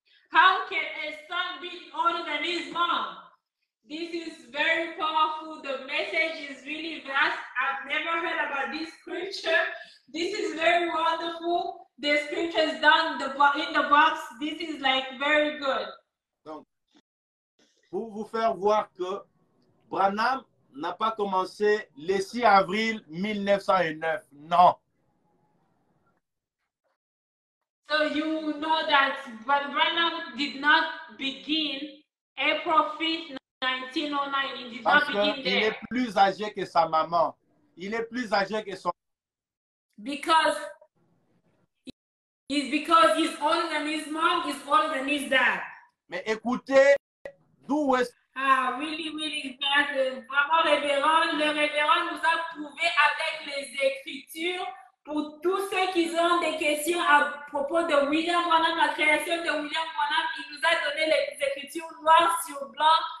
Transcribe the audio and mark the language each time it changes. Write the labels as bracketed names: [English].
[English] How can a son be older than his mom? This is very powerful. The message is really vast. I've never heard about this scripture. This is very wonderful. The scripture is down in the box. This is like very good. [French] Donc, pour vous faire voir que Branham n'a pas commencé le 6 avril 1909. Non. [English] So you know that Branham did not begin April 5th, 1909. He did [French] Parce [English] not begin [French] qu'il [English] there. [French] est plus âgé que sa maman. Il est plus âgé que son... [English] Because he's older than his mom, he's older than his dad. [French] Mais écoutez, d'où est-ce... [English] Ah, really, really, [French] vraiment le révérend nous a prouvé avec les Écritures. Pour tous ceux qui ont des questions à propos de William Branham, la création de William Branham, il nous a donné les Écritures noires sur blanc.